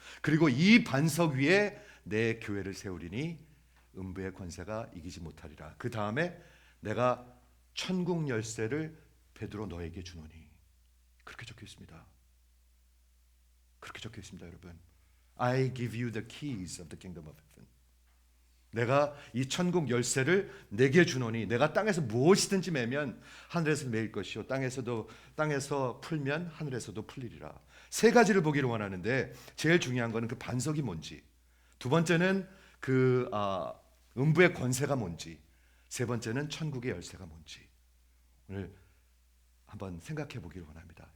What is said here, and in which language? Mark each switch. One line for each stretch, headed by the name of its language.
Korean: 그리고 이 반석 위에 내 교회를 세우리니 음부의 권세가 이기지 못하리라. 그 다음에 내가 천국 열쇠를 베드로 너에게 주노니. 그렇게 적혀 있습니다. 그렇게 적혀 있습니다, 여러분.
English: I give you the keys of the kingdom of heaven.
Korean: 내가 이 천국 열쇠를 내게 주노니 내가 땅에서 무엇이든지 매면 하늘에서 매일 것이요 땅에서 풀면 하늘에서도 풀리리라. 세 가지를 보기를 원하는데 제일 중요한 거는 그 반석이 뭔지, 두 번째는 그 음부의 권세가 뭔지, 세 번째는 천국의 열쇠가 뭔지 오늘 한번 생각해 보기를 원합니다.